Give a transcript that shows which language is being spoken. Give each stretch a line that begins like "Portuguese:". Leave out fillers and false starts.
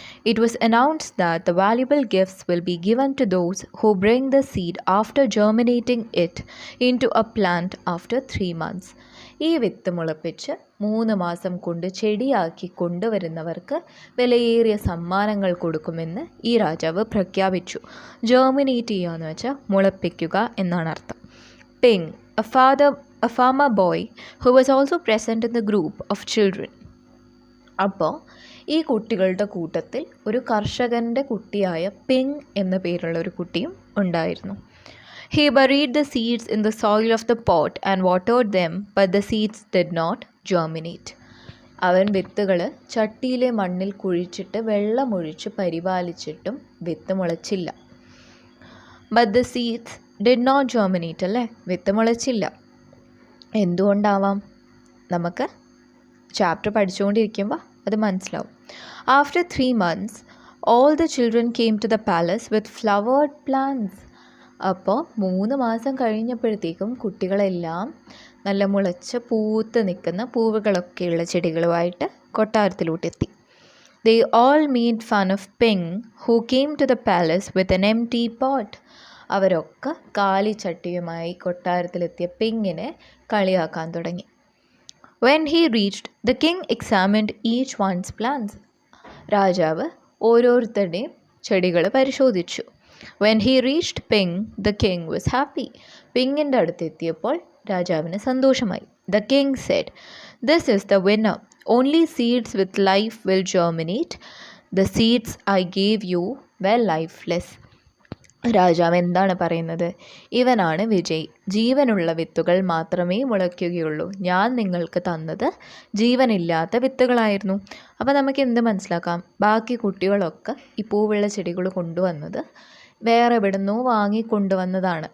English: It was announced that the valuable gifts will be given to those who bring the seed after germinating it in to a plant after 3 months.
Malayalam: ഈ വിത്ത് മുളപ്പിച്ച് 3 മാസം കൊണ്ട് ചെടിയാക്കി കൊണ്ടുവരുന്നവർക്ക് വിലയേറിയ സമ്മാനങ്ങൾ കൊടുക്കുമെന്ന് ഈ രാജാവ് പ്രഖ്യാപിച്ചു. ജെർമിനേറ്റ് ചെയ്യുക എന്ന് വെച്ചാൽ മുളപ്പിക്കുക എന്നാണ് അർത്ഥം.
English: Ping, a farmer boy who was also present in the group of children.
Malayalam: അപ്പോൾ ഈ കുട്ടികളുടെ കൂട്ടത്തിൽ ഒരു കർഷകൻ്റെ കുട്ടിയായ പിങ് എന്ന പേരുള്ള ഒരു കുട്ടിയും ഉണ്ടായിരുന്നു.
English: He buried the seeds in the soil of the pot and watered them, but the seeds did not germinate.
Malayalam: അവൻ വിത്തുകൾ ചട്ടിയിലെ മണ്ണിൽ കുഴിച്ചിട്ട് വെള്ളമൊഴിച്ച് പരിപാലിച്ചിട്ടും വിത്ത് മുളച്ചില്ല.
English: But the seeds did not germinate, അല്ലേ?
Malayalam: വിത്ത് മുളച്ചില്ല. എന്തുകൊണ്ടാവാം? നമുക്ക് ചാപ്റ്റർ പഠിച്ചുകൊണ്ടിരിക്കുമ്പോൾ അത് മനസ്സിലാവും.
English: After 3 months, all the children came to the palace with flowered plants.
Malayalam: അപ്പോൾ 3 മാസം കഴിഞ്ഞപ്പോഴത്തേക്കും കുട്ടികളെല്ലാം നല്ല മുളച്ച് പൂത്ത് നിൽക്കുന്ന പൂവുകളൊക്കെയുള്ള ചെടികളുമായിട്ട് കൊട്ടാരത്തിലോട്ടെത്തി.
English: They all made fun of Ping, who came to the palace with an empty pot.
Malayalam: അവരൊക്കെ കാലിച്ചട്ടിയുമായി കൊട്ടാരത്തിലെത്തിയ പിങ്ങിനെ കളിയാക്കാൻ തുടങ്ങി.
English: When he reached, the king examined each one's plants.
Malayalam: രാജാവ് ഓരോരുത്തരുടെയും ചെടികൾ പരിശോധിച്ചു.
English: When he reached Ping, the king was happy.
Malayalam: പിങ്ങിൻ്റെ അടുത്തെത്തിയപ്പോൾ രാജാവിന് സന്തോഷമായി.
English: The king said, "This is the winner. Only seeds with life will germinate. The seeds I gave you were lifeless."
Malayalam: രാജാവ് എന്താണ് പറയുന്നത്? ഇവനാണ് വിജയി. ജീവനുള്ള വിത്തുകൾ മാത്രമേ മുളയ്ക്കുകയുള്ളൂ. ഞാൻ നിങ്ങൾക്ക് തന്നത് ജീവനില്ലാത്ത വിത്തുകളായിരുന്നു. അപ്പോൾ നമുക്ക് എന്ത് മനസ്സിലാക്കാം? ബാക്കി കുട്ടികളൊക്കെ ഈ പൂവുള്ള ചെടികൾ കൊണ്ടുവന്നത് വേറെ എവിടുന്നോ വാങ്ങിക്കൊണ്ടുവന്നതാണ്.